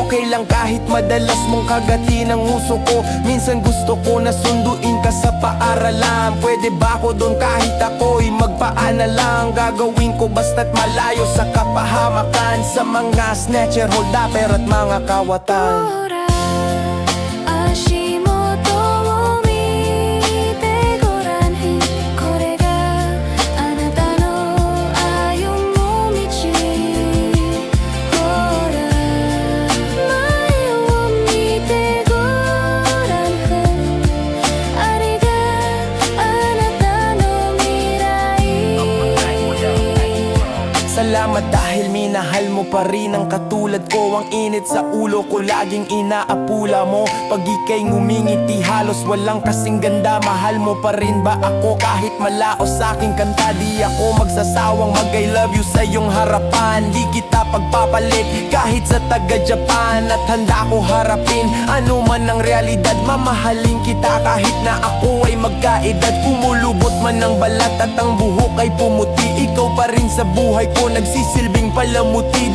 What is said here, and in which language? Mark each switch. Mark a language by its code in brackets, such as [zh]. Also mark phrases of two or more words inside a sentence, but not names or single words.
[tl] Okay lang kahit madalas mong kagatin ang uso ko. Minsan gusto ko na sunduin ka sa paaralan. Pwede ba ako doon kahit ako'y magpaana lang. Gagawin ko basta't malayo sa kapahamakan. Sa mga snatcher, holdapper at mga kawatan. [ja] ほら足元を見てごらんこれがあなたの愛をも道ほら前を見てごらんあれがあなたの未来 [tl] Salamat dahil minahal mo pa rin ang katulad ko. Ang init sa ulo ko laging inaapula mo. Pag ika'y ngumingiti halos walang kasing ganda. Mahal mo pa rin ba ako kahit malaos sa aking kanta? Di ako magsasawang mag- [en] I love you [tl] sa iyong harapan. Di kita pagpapalit kahit sa taga-Japan. At handa ko harapin ano man ang realidad. Mamahalin kita kahit na ako ay magkaedad. Pumulubot man ang balat at ang buhok ay pumuti. Ikaw pa rin sa buhay ko nagsisilbing palamuti.